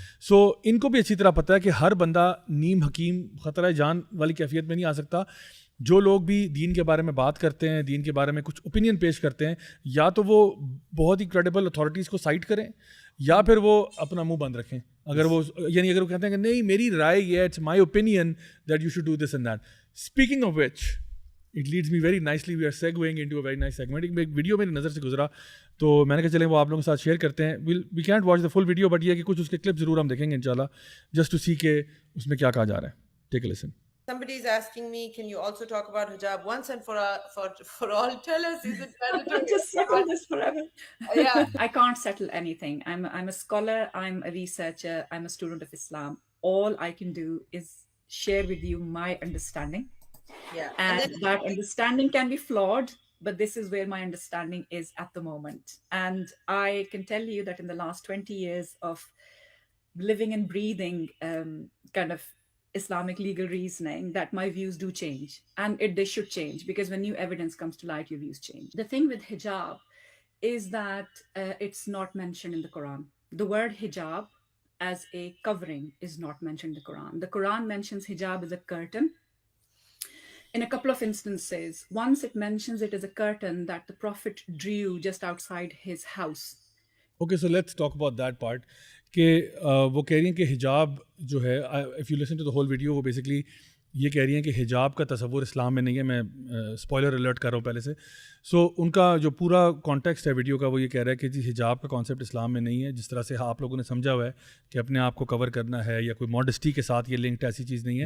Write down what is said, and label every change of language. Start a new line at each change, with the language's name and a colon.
Urdu: سو ان کو بھی اچھی طرح پتہ ہے کہ ہر بندہ نیم حکیم خطرہ جان والی کیفیت میں نہیں آ سکتا. جو لوگ بھی دین کے بارے میں بات کرتے ہیں, دین کے بارے میں کچھ اوپینین پیش کرتے ہیں, یا تو وہ بہت ہی کریڈیبل اتھارٹیز کو سائٹ کریں یا پھر وہ اپنا منہ بند رکھیں. اگر وہ اگر وہ کہتے ہیں کہ نہیں میری رائے یہ ہے,
English: It's my opinion that you should do this and that. Speaking of which it leads me very nicely, we are segueing into a very nice segment.
Urdu: ایک ویڈیو میری نظر سے گزرا تو میں نے کہا چلیں وہ آپ لوگوں کے ساتھ شیئر کرتے ہیں.
English: we can't watch the full video, but
Urdu: یہ کہ کچھ اس کے کلپ ضرور ہم دیکھیں گے انشاءاللہ,
English: just to see
Urdu: کہ اس میں کیا کہا جا رہا ہے.
English: Take a listen. Somebody is asking me, can you also talk about hijab once and for all? Tell us, is it mandatory? Just settle this forever. Yeah. I can't settle anything. I'm a scholar, I'm a researcher, I'm a student of Islam. All I can do is share with you my understanding. Yeah. And that understanding can be flawed, but this is where my understanding is at the moment. And I can tell you that in the last 20 years of living and breathing kind of Islamic legal reasoning, that my views do change, and they should change, because when new evidence comes to light, your views change. The thing with hijab is that it's not mentioned in the Quran. The word hijab as a covering is not mentioned in the Quran. The Quran mentions hijab as a curtain in a couple of instances. Once it mentions it as a curtain that the Prophet drew just outside his house. Okay, so let's talk about that part
Urdu: کہ وہ کہہ رہی ہیں کہ حجاب جو ہے,
English: if you listen to the whole video,
Urdu: وہ بیسکلی یہ کہہ رہی ہیں کہ حجاب کا تصور اسلام میں نہیں ہے. میں اسپوائلر الرٹ کر رہا ہوں پہلے سے. سو ان کا جو پورا کانٹیکسٹ ہے ویڈیو کا وہ یہ کہہ رہا ہے کہ جی حجاب کا کانسیپٹ اسلام میں نہیں ہے, جس طرح سے آپ لوگوں نے سمجھا ہوا ہے کہ اپنے آپ کو کور کرنا ہے یا کوئی ماڈسٹی کے ساتھ یہ لنکڈ, ایسی چیز نہیں ہے.